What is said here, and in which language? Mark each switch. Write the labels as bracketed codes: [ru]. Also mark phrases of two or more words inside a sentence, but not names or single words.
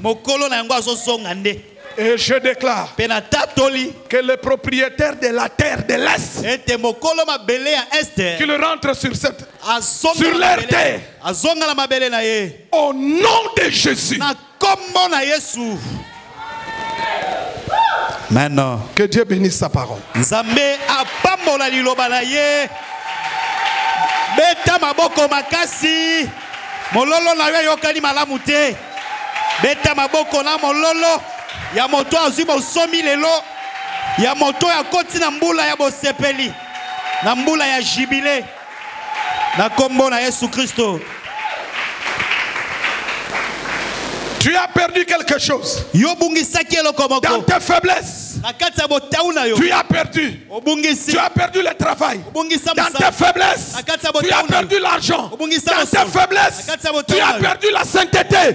[fr] Et je déclare que le propriétaire de la terre de l'Est, qu'il rentre sur leur terre. Au nom de Jésus. Maintenant, que Dieu bénisse sa parole. [ln] Beta maboko makasi mololo na yo yokani malamu te. Beta maboko na mololo ya moto azwi bosomi lelo ya moto ya koti na mbula ya bosepeli na mbula ya jibile na kombo na Yesu Kristo. [fr] Tu as perdu quelque chose. Dans tes faiblesses. Tu as perdu. Tu as perdu le travail. Dans tes faiblesses. Tu as perdu l'argent. Dans tes faiblesses. Tu as perdu la sainteté.